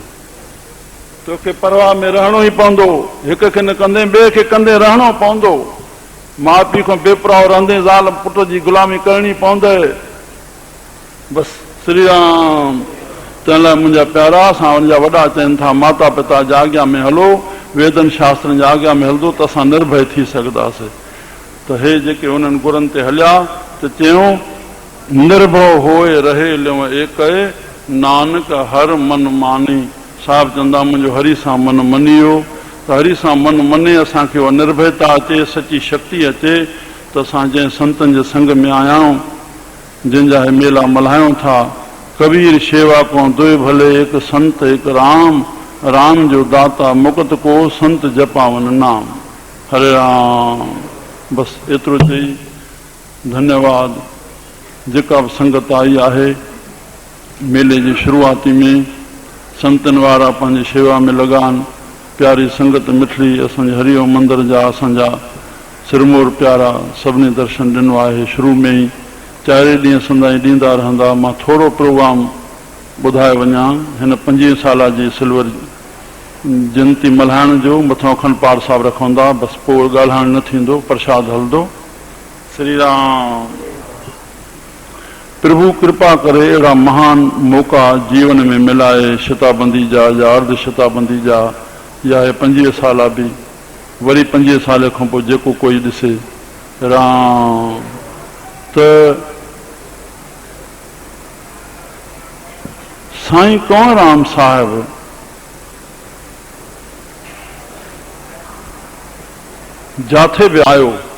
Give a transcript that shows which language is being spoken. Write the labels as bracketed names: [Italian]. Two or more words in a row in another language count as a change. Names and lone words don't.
[Sindhi] तोखे परवाह में रहणो ई पवंदो, हिक खे न कंदे ॿिए खे कंदे रहणो पवंदो। माउ पीउ खां बेपरवाह रहंदे ज़ाल पुट जी गुलामी करणी पवंदे। बसि श्री राम तंहिं लाइ मुंहिंजा प्यारा, असां हुनजा वॾा चवनि था माता पिता जी आज्ञा में हलो, वेदनि शास्त्रनि जी आज्ञा में हलंदो त असां निर्भय थी सघंदासीं। त हे जेके उन्हनि गुरनि ते हलिया त चयूं [Punjabi] निर्भव होए रहे लियो एक, नानक हर मन मानी। [Sindhi] साहिब चवंदा मुंहिंजो हरि सां मन मञियो, त हरि सां मन मने असांखे उहा निर्भयता अचे, सची शक्ति अचे, त असां जंहिं संतनि जे संग में आया आहियूं, जिनजा हे मेला मल्हायूं था। [Hindi] कबीर शेवा को दुए भले, एक संत एक राम, राम जो दाता मुकुत को संत जपावन नाम। [Sindhi] हरे राम। बसि एतिरो चई धन्यवाद। जेका बि संगत आई आहे मेले जी शुरूआती में, संतनि वारा पंहिंजी शेवा में लॻा आहिनि। प्यारी संगत मिठड़ी असांजे हरिओम मंदर जा असांजा सिरमौर प्यारा सभिनी दर्शन ॾिनो आहे। शुरू में ई 4 ॾींहं संदाई ॾींदा रहंदा। मां थोरो प्रोग्राम ॿुधाए वञा। हिन 25 साल जी सिल्वर जयंती मल्हाइण जो मथां अखंड पाठ साहिबु रखंदा। बसि पोइ ॻाल्हाइण न थींदो, प्रसाद हलंदो। श्री राम। प्रभु कृपा करे अहिड़ा महान मौक़ा जीवन में मिलाए, शताबंदी जा या अर्ध शताबंदी जा या 25 साल बि, वरी 25 साल खां पोइ जेको कोई ॾिसे। राम त साईं कंवरराम साहिब जाथे बि आयो,